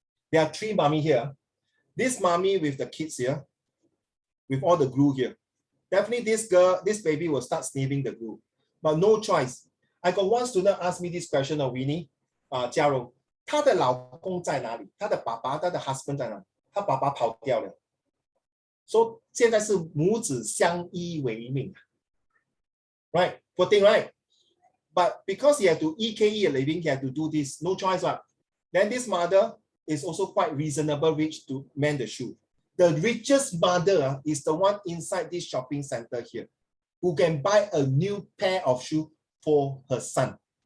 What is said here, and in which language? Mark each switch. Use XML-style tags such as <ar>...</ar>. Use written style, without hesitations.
<en>There are 3 mommy here. This mommy with the kids here, with all the glue here. Definitely this baby will start sniffing the glue, but no choice. I got one student ask me this question of Winnie,</en> <zh>嘉荣，她的老公在哪里？她的爸爸，她的 husband 在哪里？她爸爸跑掉了。So 现在是母子相依为命。</zh> <en>Right, poor thing, right? But because he had to EKE a living, he had to do this, no choice, right? Then this mother is also quite reasonable rich to mend the shoe. The richest mother is the one inside this shopping center here, who can buy a new pair of shoes for her son.</en>